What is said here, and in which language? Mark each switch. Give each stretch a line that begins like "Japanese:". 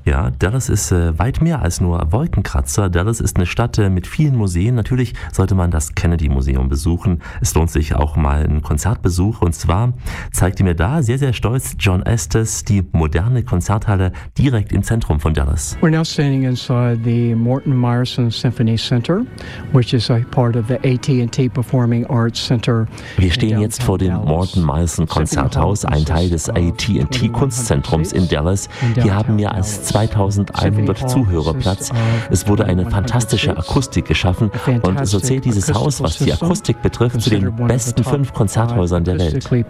German: Ja, Dallas ist weit mehr als nur Wolkenkratzer. Dallas ist eine Stadt mit vielen Museen. Natürlich sollte man das Kennedy-Museum besuchen. Es lohnt sich auch mal ein Konzertbesuch. Und zwar zeigte mir da sehr, sehr stolz John Estes die moderne Konzerthalle direkt im Zentrum von Dallas.
English: We're now standing inside the Morton Myerson Symphony Center.
German: Wir stehen jetzt vor dem Morton Myerson Konzerthaus, ein Teil des AT&T Kunstzentrums in Dallas. Hier haben mehr als 2100 Zuhörer Platz. Es wurde eine fantastische Akustik geschaffen und so zählt dieses Haus, was die Akustik betrifft, zu den besten 5 Konzerthäusern der Welt.